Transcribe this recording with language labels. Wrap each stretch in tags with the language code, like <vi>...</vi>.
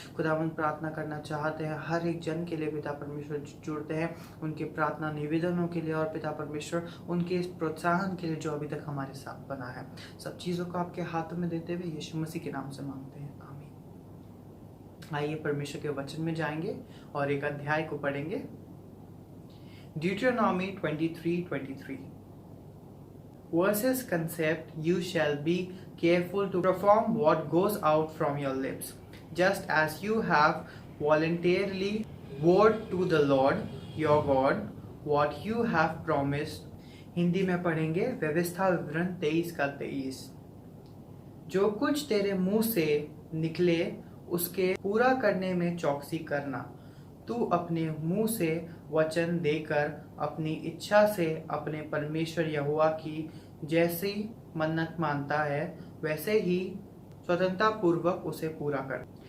<hi>खुदावन प्रार्थना करना चाहते हैं हर एक जन के लिए पिता परमेश्वर जुड़ते हैं, उनके प्रार्थना निवेदनों के लिए और पिता परमेश्वर उनके इस प्रोत्साहन के लिए जो अभी तक हमारे साथ बना है। सब चीज़ों को आपके हाथों में देते हुए यीशु मसीह के नाम से मांगते हैं, आमीन। आइए परमेश्वर के वचन में जाएंगे और एक अध्याय को पढ़ेंगे।</hi> <en>Deuteronomy 23:23 verses concept, you shall be careful to perform what goes out from your lips, just as you have voluntarily vowed to the Lord your God what you have promised।</en> <hi>Hindi में पढ़ेंगे व्यवस्था विवरण 23:23। जो कुछ तेरे मुंह से निकले उसके पूरा करने में चौकसी करना। तू अपने मुंह से वचन देकर अपनी इच्छा से अपने परमेश्वर यहोवा की जैसी मन्नत मानता है वैसे ही स्वतंत्रता पूर्वक उसे पूरा कर।</hi>